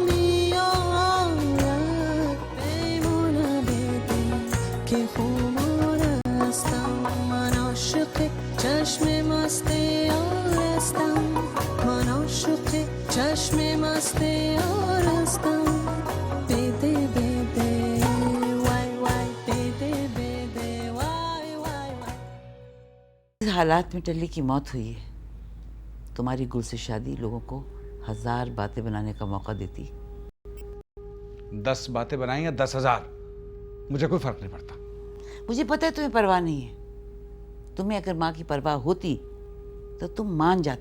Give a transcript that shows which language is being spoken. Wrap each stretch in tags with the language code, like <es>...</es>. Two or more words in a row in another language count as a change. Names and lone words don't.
<fa>میآید پیمانه بده که خمار هستم من عاشق چشم مست یار هستم من عاشق چشم مست یار هستم بده بده وای وای بده بده وای وای وای</fa> <hi>इस हालात में टल्ली की मौत हुई है। तुम्हारी गुल से शादी लोगों को 1000 बातें बनाने का मौका देती। 10 बातें बनाई या 10,000, मुझे कोई फर्क नहीं पड़ता। मुझे पता है तुम्हें परवाह नहीं है। तुम्हें अगर माँ की परवाह होती तो तुम मान जाते।</hi>